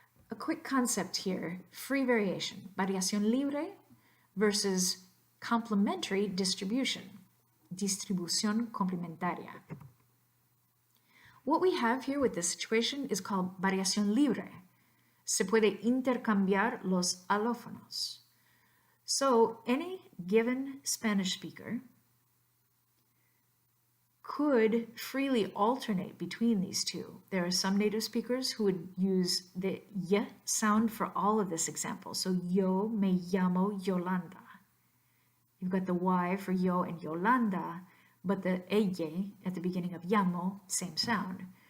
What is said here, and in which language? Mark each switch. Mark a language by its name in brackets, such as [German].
[English] A quick concept here, free variation, variación libre versus complementary distribution, distribución complementaria. What we have here with this situation is called variación libre. [Spanish] Se puede intercambiar los alófonos. [English] So any given Spanish speaker could freely alternate between these two. There are some native speakers who would use the Y sound for all of this example. So [Spanish] yo me llamo Yolanda. [English] You've got the Y for yo and Yolanda, but the ella at the beginning of llamo, same sound.